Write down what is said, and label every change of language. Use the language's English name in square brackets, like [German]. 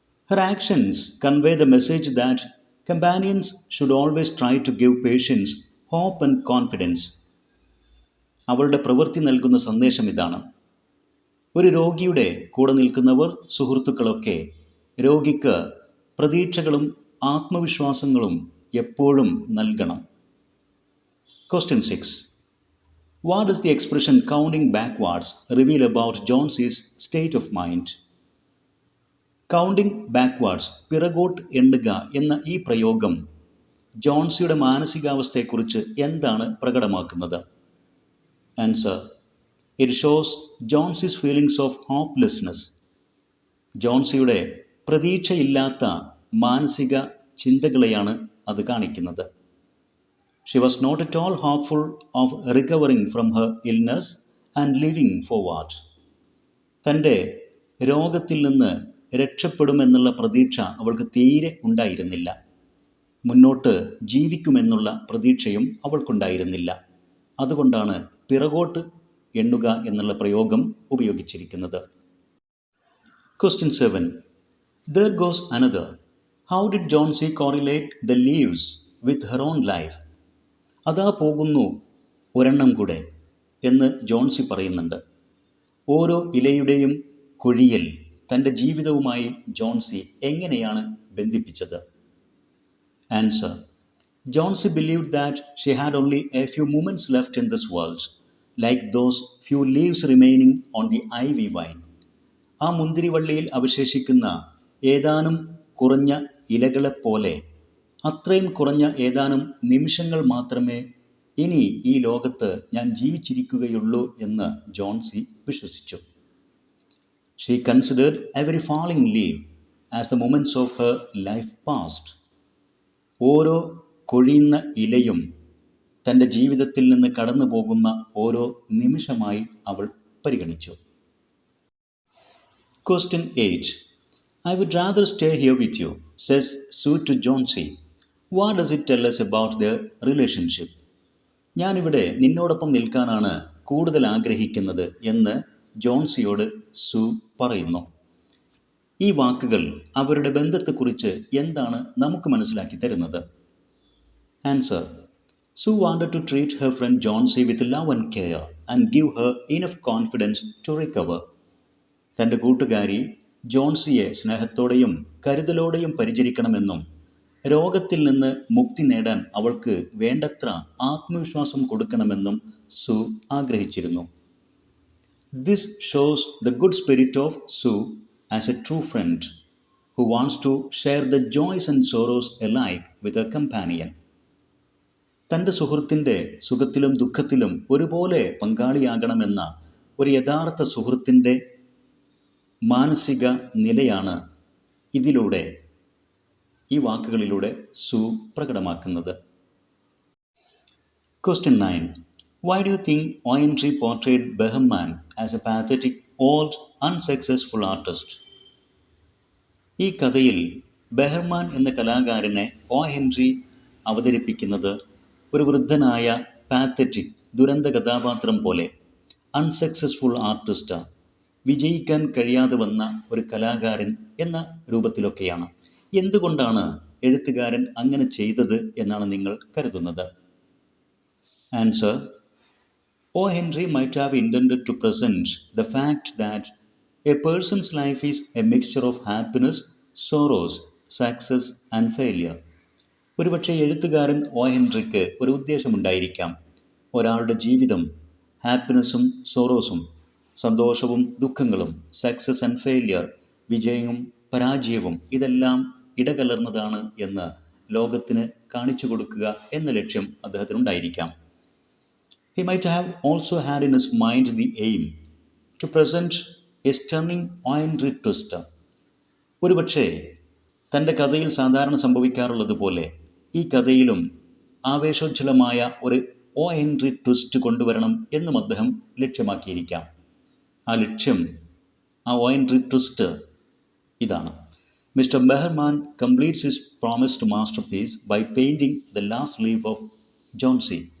[English] Her actions convey the message that companions should always try to give patients hope and confidence. [Malayalam] അവളുടെ പ്രവൃത്തി നൽകുന്ന സന്ദേശം ഇതാണ്: ഒരു രോഗിയുടെ കൂടെ നിൽക്കുന്നവർ, സുഹൃത്തുക്കളൊക്കെ രോഗിക്ക് പ്രതീക്ഷകളും ആത്മവിശ്വാസങ്ങളും എപ്പോഴും നൽകണം. [English] Question 6. What does the expression counting backwards reveal about Johnsey's state of mind? [Malayalam] Counting backwards, പിറകോട്ട് എണ്ണുക എന്ന ഈ പ്രയോഗം ജോൺസിയുടെ മാനസികാവസ്ഥയെക്കുറിച്ച് എന്താണ് പ്രകടമാക്കുന്നത്? [English] Answer: it shows Johnsy's feelings of hopelessness. [Malayalam] ജോൺസിയുടെ പ്രതീക്ഷയില്ലാത്ത മാനസിക ചിന്തകളെയാണ് അത് കാണിക്കുന്നത്. [English] She was not at all hopeful of recovering from her illness and living forward. [Malayalam] തൻ്റെ രോഗത്തിൽ നിന്ന് രക്ഷപ്പെടുമെന്നുള്ള പ്രതീക്ഷ അവൾക്ക് തീരെ ഉണ്ടായിരുന്നില്ല. മുന്നോട്ട് ജീവിക്കുമെന്നുള്ള പ്രതീക്ഷയും അവൾക്കുണ്ടായിരുന്നില്ല. അതുകൊണ്ടാണ് പിറകോട്ട് എണ്ണുക എന്നുള്ള പ്രയോഗം ഉപയോഗിച്ചിരിക്കുന്നത്. [English] Question 7. There goes another. How did Johnsy correlate the leaves with her own life? [Malayalam] അതാ പോകുന്നു ഒരെണ്ണം കൂടെ എന്ന് ജോൺസി പറയുന്നുണ്ട്. ഓരോ ഇലയുടെയും കൊഴിയൽ തൻ്റെ ജീവിതവുമായി ജോൺസി എങ്ങനെയാണ് ബന്ധിപ്പിച്ചത്? [English] Answer: Johnsy believed that she had only a few moments left in this world, like those few leaves remaining on the ivy vine. [Malayalam] ആ മുന്തിരിവള്ളിയിൽ അവശേഷിക്കുന്ന ഏതാനും കുറഞ്ഞ ഇലകളെപ്പോലെ അത്രയും കുറഞ്ഞ ഏതാനും നിമിഷങ്ങൾ മാത്രമേ ഇനി ഈ ലോകത്ത് ഞാൻ ജീവിച്ചിരിക്കുകയുള്ളൂ എന്ന് ജോൺസി വിശ്വസിച്ചു. [English] She considered every falling leaf as the moments of her life past. [Malayalam] ഓരോ കൊഴിയുന്ന ഇലയും തൻ്റെ ജീവിതത്തിൽ നിന്ന് കടന്നു പോകുന്ന ഓരോ നിമിഷമായി അവൾ പരിഗണിച്ചു. [English] Question 8. I would rather stay here with you, says Sue to Johnsy. What does it tell us about their relationship? [Malayalam] ഞാനിവിടെ നിന്നോടൊപ്പം നിൽക്കാനാണ് കൂടുതൽ ആഗ്രഹിക്കുന്നത് എന്ന് ജോൺസിയോട് സു പറയുന്നു. ഈ വാക്കുകൾ അവരുടെ ബന്ധത്തെക്കുറിച്ച് എന്താണ് നമുക്ക് മനസ്സിലാക്കി തരുന്നത്? [English] Answer: Sue wanted to treat her friend Johnsy with love and care and give her enough confidence to recover. [Malayalam] തൻ്റെ കൂട്ടുകാരി ജോൺസിയെ സ്നേഹത്തോടെയും കരുതലോടെയും പരിചരിക്കണമെന്നും രോഗത്തിൽ നിന്ന് മുക്തി നേടാൻ അവൾക്ക് വേണ്ടത്ര ആത്മവിശ്വാസം കൊടുക്കണമെന്നും സു ആഗ്രഹിച്ചിരുന്നു. [English] This shows the good spirit of Sue as a true friend who wants to share the joys and sorrows alike with her companion. [Malayalam] തൻ്റെ സുഹൃത്തിൻ്റെ സുഖത്തിലും ദുഃഖത്തിലും ഒരുപോലെ പങ്കാളിയാകണമെന്ന ഒരു യഥാർത്ഥ സുഹൃത്തിൻ്റെ മാനസിക നിലയാണ് ഇതിലൂടെ, ഈ വാക്കുകളിലൂടെ സു പ്രകടമാക്കുന്നത്. [English] Question 9. Why do you think Oenry portrayed Behrman as a pathetic, old, unsuccessful artist? [Malayalam] ഈ കഥയിൽ ബെഹർമാൻ എന്ന കലാകാരനെ ഒ ഹെൻറി അവതരിപ്പിക്കുന്നത് ഒരു വൃദ്ധനായ പാത്തറ്റിക്, ദുരന്ത കഥാപാത്രം പോലെ, [English] unsuccessful artist, [Malayalam] വിജയിക്കാൻ കഴിയാതെ വന്ന ഒരു കലാകാരൻ എന്ന രൂപത്തിലൊക്കെയാണ്. എന്തുകൊണ്ടാണ് എഴുത്തുകാരൻ അങ്ങനെ ചെയ്തത് എന്നാണ് നിങ്ങൾ കരുതുന്നത്? [English] Answer: O. Henry might have intended to present the fact that a person's life is a mixture of happiness, sorrows, success and failure. [Malayalam] ഒരുപക്ഷെ എഴുത്തുകാരൻ ഒ ഹെൻറിക്ക് ഒരു ഉദ്ദേശമുണ്ടായിരിക്കാം. ഒരാളുടെ ജീവിതം ഹാപ്പിനെസ്സും സോറോസും, സന്തോഷവും ദുഃഖങ്ങളും, [English] success and failure, [Malayalam] വിജയവും പരാജയവും, ഇതെല്ലാം ഇടകലർന്നതാണ് എന്ന് ലോകത്തിന് കാണിച്ചു കൊടുക്കുക എന്ന ലക്ഷ്യം അദ്ദേഹത്തിനുണ്ടായിരിക്കാം. [English] He might have also had in his mind the aim to present a stunning Oenry twist. [Malayalam] ഒരുപക്ഷെ തൻ്റെ കഥയിൽ സാധാരണ സംഭവിക്കാറുള്ളത് പോലെ ഈ കഥയിലും ആവേശോജ്വലമായ ഒരു എൻട്രി ട്വിസ്റ്റ് കൊണ്ടുവരണം എന്നും അദ്ദേഹം ലക്ഷ്യമാക്കിയിരിക്കാം. ആ ലക്ഷ്യം, ആ എൻട്രി ട്വിസ്റ്റ് ഇതാണ്: [English] Mister Behrman completes his promised masterpiece by painting the last leaf of Johnsy.